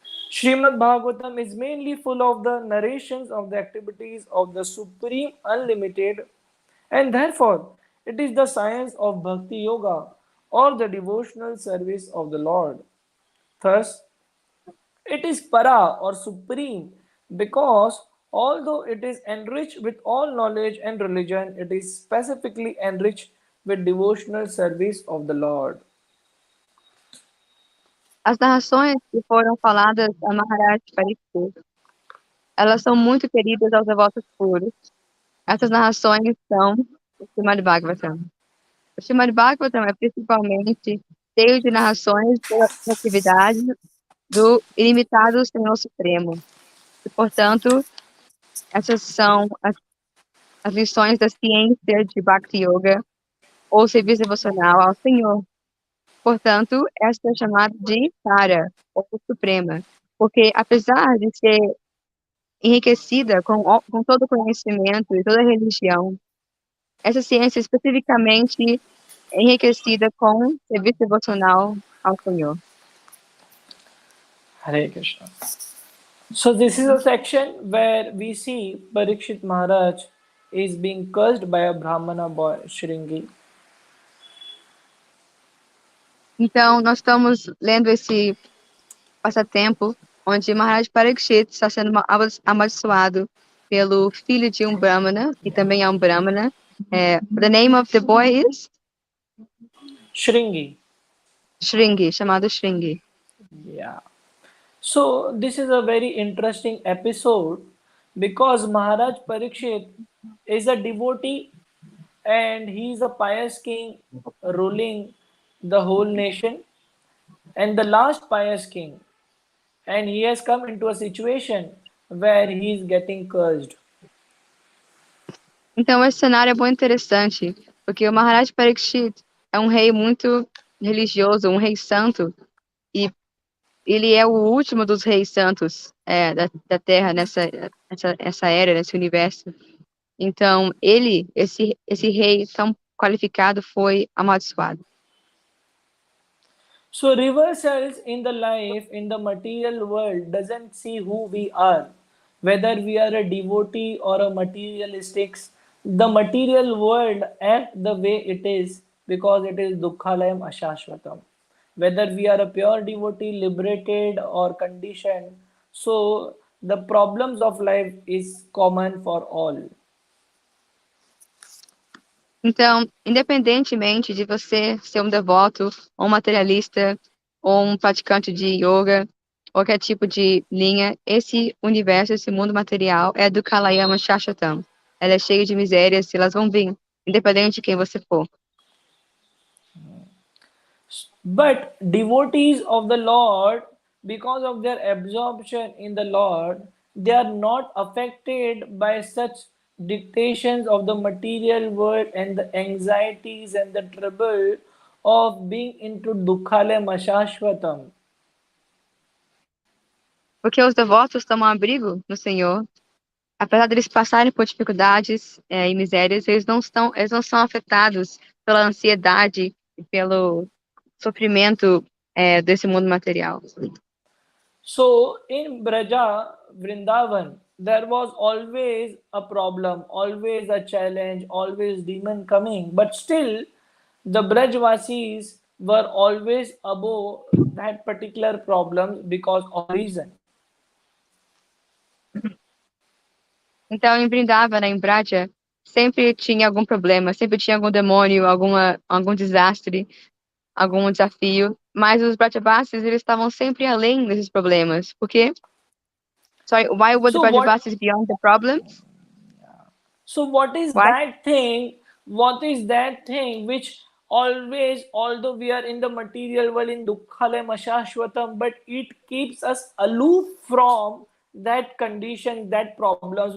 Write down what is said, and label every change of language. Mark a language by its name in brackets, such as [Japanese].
[English] Srimad Bhagavatam is mainly full of the narrations of the activities of the Supreme Unlimited, and therefore it is the science of Bhakti Yoga or the devotional service of the Lord. Thus, it is para or supreme because although it is enriched with all knowledge and religion, it is specifically enriched with devotional service of the Lord. [Portuguese] As narrações que foram faladas a Maharaj Parikshit, elas são muito queridas aos devotos puros. Essas narrações são Srimad Bhagavatam. O Srimad Bhagavatam é principalmente cheio de narrações da atividade do ilimitado Senhor Supremo. E, portanto, essas são as lições da ciência de Bhakti Yoga, ou serviço devocional ao Senhor. Portanto, esta é chamada de Tara, ou Suprema, porque apesar de ser enriquecida com todo o conhecimento e toda a religião, essa ciência especificamente é enriquecida com serviço devocional ao Senhor. [Sanskrit] Hare Krishna. [English] So this is a section where we see Parikshit Maharaj is being cursed by a Brahmana boy, Shringi. [Portuguese] Então, nós estamos lendo esse passatempo onde Maharaj Parikshit está sendo amaldiçoado pelo filho de um Brahmana, que também é um Brahmana. [English] The name of the boy is? Shringi. [Portuguese] Shringi, chamado Shringi. [English] Yeah. So this is a very interesting episode because Maharaj Parikshit is a devotee and he is a pious king ruling the whole nation and the last pious king, and he has come into a situation where he is getting cursed. [Portuguese] Então, esse cenário é muito interessante, porque o Maharaj Parikshit é um rei muito religioso, um rei santo, e ele é o último dos reis santos da Terra nessa era, nesse universo. Então, esse rei tão qualificado foi amaldiçoado. [English] So reversals in the life, in the material world, doesn't see who we are, whether we are a devotee or a materialistic. The material world act the way it is because it is dukkhalayam ashashvatam. Whether we are a pure devotee, liberated or conditioned, so the problems of life is common for all. [Portuguese] Então, independentemente de você ser um devoto, ou um materialista, ou um praticante de yoga, qualquer tipo de linha, esse universo, esse mundo material é do Kalayama Shashvatam. Ela é cheia de misérias e elas vão vir, independente de quem você for. [English] But devotees of the Lord, because of their absorption in the Lord, they are not affected by such dictations of the material world and the anxieties and the trouble of being into dukkhale mashashvatam. [Portuguese] Porque os devotos tomam abrigo no Senhor, apesar deles passarem por dificuldades e misérias, eles não são afetados pela ansiedade e pelo sofrimento desse mundo material. [English] So in Braja, Vrindavan, there was always a problem, always a challenge, always demon coming, but still the Brajvasis were always above that particular problem because of reason. [Portuguese] Então, em Vrindavana, em Braja, sempre tinha algum problema, sempre tinha algum demônio, algum desastre, algum desafio, mas os Brajavasis, eles estavam sempre além desses problemas. Por quê? [English] Sorry, why would the Brajavasis be beyond the problems? So what is that thing? What is that thing which always, although we are in the material world in dukkhale mashashvatam, but it keeps us aloof from that condition, that problems?